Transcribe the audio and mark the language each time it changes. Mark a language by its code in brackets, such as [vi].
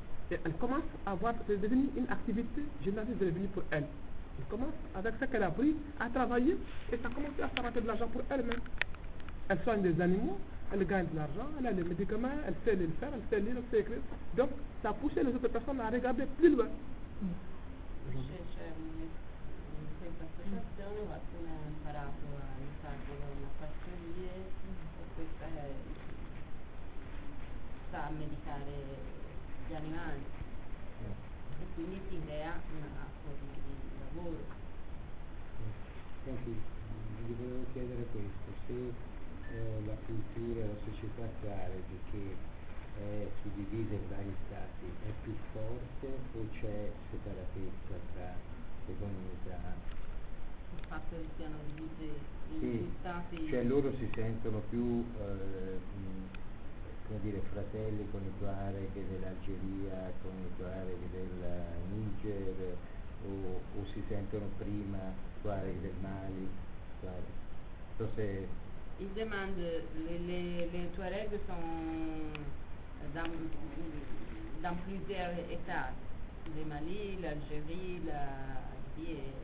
[fr] Et elle commence à voir, c'est devenu une activité généraliste de revenu pour elle. Elle commence, avec ce qu'elle a appris, à travailler et ça a commencé à faire rentrer de l'argent pour elle-même. Elle soigne des animaux, elle gagne de l'argent, elle a les médicaments, elle sait le faire, elle sait lire, elle sait écrire. Donc, ça a poussé les autres personnes à regarder plus loin. [it] C'è in questa associazione qualcuno ha imparato a fare le passerie e questa sta a medicare gli animali e quindi si crea una forma di lavoro. Senti, vi volevo chiedere questo, se la cultura, la società attuale di che è suddivisa in vari stati, è più forte o c'è separatezza tra le comunità? Il fatto che siano divisi in Sì, stati... cioè loro si sentono più come dire, fratelli con i Tuareg dell'Algeria, con i Tuareg del Niger, o si sentono prima Tuareg del Mali? Tuareg. So se... [fr] Il demande, les Touaregs sont dans plusieurs États, le Mali, l'Algérie, la Libye.